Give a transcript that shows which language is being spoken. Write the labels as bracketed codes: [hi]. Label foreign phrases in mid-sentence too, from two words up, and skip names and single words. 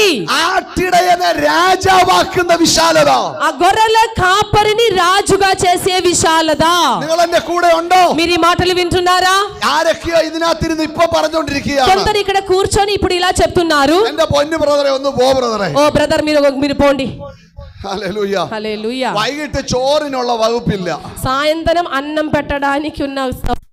[ml] ആട്ടിടയനെ രാജാവാക്കുന്ന വിശാലത. [te] ఆ గొర్రెల కాపరిని రాజుగా చేసే విశాలత. [ml] നിങ്ങൾ എന്റെ കൂടെ ഉണ്ടോ? [te] మీరు ఈ మాటలు వింటున్నారా? [ml] ആരൊക്കെയോ ഇതിനകത്തിരുന്ന് ഇപ്പൊ പറഞ്ഞുകൊണ്ടിരിക്കുകയാണ്. [te] కొందరు ఇక్కడ కూర్చొని ఇప్పుడు ఇలా చెప్తున్నారు. [ml] എന്റെ പൊന്നു ബ്രദറെ, ഒന്ന് പോ ബ്രദറെ. [te] ఓ బ్రదర్ మీరు పోండి. [ml] ഹല്ലേലൂയ. [te] హల్లెలూయా. [ml] വൈകിട്ട് ചോറിനുള്ള വകുപ്പില്ല. [te] సాయంత్రం అన్నం పెట్టడానికి ఉన్న